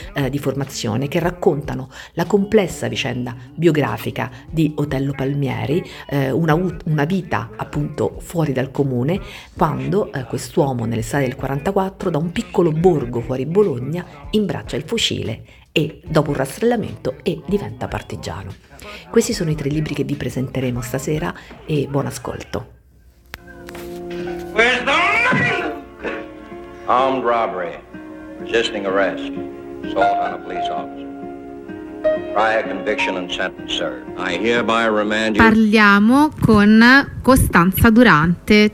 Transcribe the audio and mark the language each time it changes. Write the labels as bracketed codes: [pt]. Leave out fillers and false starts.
[it] di formazione che raccontano la complessa vicenda biografica di Otello Palmieri, una vita appunto fuori dal comune, quando quest'uomo nell'estate del 44 da un piccolo borgo fuori Bologna imbraccia il fucile e dopo un rastrellamento e diventa partigiano. Questi sono i tre libri che vi presenteremo stasera e buon ascolto. [en] Where's the money? Armed robbery, resisting arrest, assault on a police officer. Prior conviction and sentence, sir. I hereby remand you. [it] Parliamo con Costanza Durante.